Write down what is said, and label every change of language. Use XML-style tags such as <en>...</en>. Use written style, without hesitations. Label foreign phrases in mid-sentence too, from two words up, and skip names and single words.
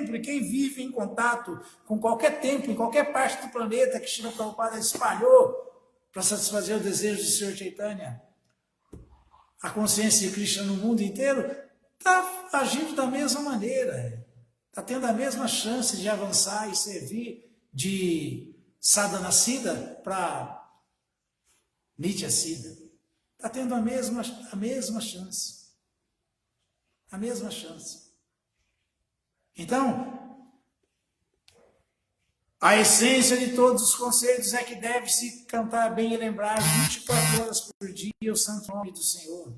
<pt>E quem vive em contato com qualquer templo, em qualquer parte do planeta que Srila Prabhupada espalhou para satisfazer o desejo do Senhor Chaitanya, a consciência de Krishna no mundo inteiro, está agindo da mesma maneira. Está tendo a mesma chance de avançar e servir de</pt> <sa>sadhana siddha</sa> <pt>para</pt> <sa>nitya siddha.</sa> <pt>Está tendo a mesma chance. A mesma chance. Então, a essência de todos os conceitos é que deve-se cantar bem e lembrar 24 horas por dia o santo nome do Senhor.</pt>